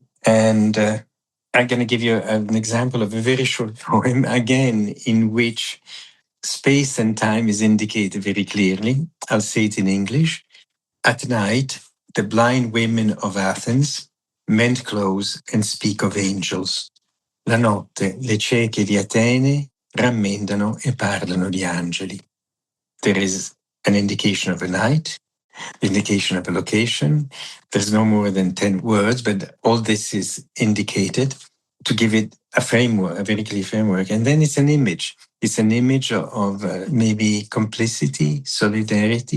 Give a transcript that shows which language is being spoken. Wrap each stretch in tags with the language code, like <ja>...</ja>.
<en>And I'm going to give you an example of a very short poem, again, in which space and time is indicated very clearly. I'll say it in English. At night, the blind women of Athens mend clothes and speak of angels.</en> <it>La notte, le cieche di Atene rammendano e parlano di angeli.</it> <en>There is an indication of a night, indication of a location. There's no more than 10 words, but all this is indicated to give it a framework, a very clear framework. And then it's an image. It's an image of maybe complicity, solidarity.</en>